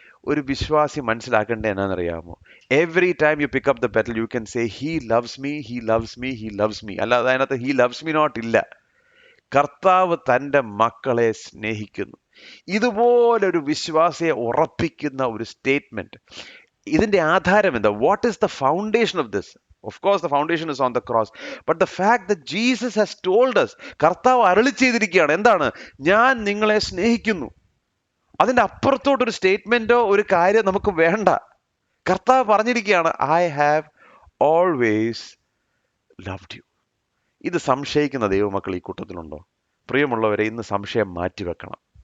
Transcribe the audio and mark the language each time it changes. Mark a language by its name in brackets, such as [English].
[Malayalam] ഒരു വിശ്വാസി മനസ്സിലാക്കേണ്ടത് എന്നാണെന്നറിയാമോ? [English] Every time you pick up the petal you can say he loves me, he loves me, he loves me. [Malayalam] അല്ലാതെ അതിനകത്ത് [English] he loves me not [Malayalam] ഇല്ല. കർത്താവ് തൻ്റെ മക്കളെ സ്നേഹിക്കുന്നു. ഇതുപോലൊരു വിശ്വാസിയെ ഉറപ്പിക്കുന്ന ഒരു സ്റ്റേറ്റ്മെന്റ്. ഇതിന്റെ ആധാരം എന്താ? [English] What is the foundation of this? Of course, the foundation is on the cross. But the fact that Jesus has told us, [Malayalam] കർത്താവ് അരുളി ചെയ്തിരിക്കുകയാണ്, എന്താണ്? ഞാൻ നിങ്ങളെ സ്നേഹിക്കുന്നു. അതിൻ്റെ അപ്പുറത്തോട്ടൊരു സ്റ്റേറ്റ്മെന്റോ ഒരു കാര്യം നമുക്ക് വേണ്ട. കർത്താവ് പറഞ്ഞിരിക്കുകയാണ്, [English] I have always loved you. [Malayalam] ഇത് സംശയിക്കുന്ന ദൈവമക്കൾ ഈ കൂട്ടത്തിലുണ്ടോ? പ്രിയമുള്ളവരെ, ഇന്ന് സംശയം മാറ്റിവെക്കണം.